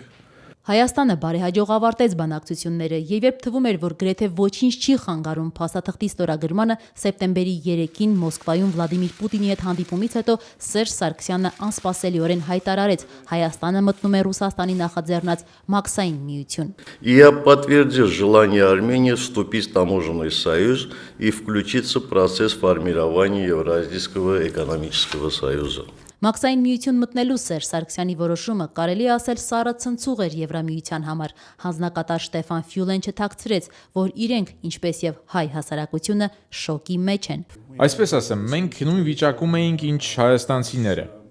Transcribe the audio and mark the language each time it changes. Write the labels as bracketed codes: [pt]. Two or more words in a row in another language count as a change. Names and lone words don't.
[hy] Հայաստանը բարեհաջող ավարտեց բանակցությունները եւ երբ թվում էր, որ գրեթե ոչինչ չի խանգարում փաստաթղթի ստորագրմանը, սեպտեմբերի 3-ին Մոսկվայում Վլադիմիր Պուտինի հետ հանդիպումից հետո Սերժ Սարգսյանը անսպասելիորեն հայտարարեց՝ Հայաստանը մտնում է Ռուսաստանի նախաձեռնած Մաքսային միություն։ [ru] Я подтвердил желание Армении вступить в таможенный союз и включиться в процесс формирования Евразийского экономического союза։ [hy] Մաքսային միություն մտնելու Սերժ Սարգսյանի որոշումը կարելի է ասել սառը ցնցուղ էր Եվրամիության համար։ Հանձնակատար Ստեֆան Ֆյուլեն չթաքցրեց, որ իրենք, ինչպես եւ հայ հասարակությունը, շոկի մեջ են։ Այսպես ասեմ, մենք նույն վիճակում էինք, ինչ հայաստանցիները։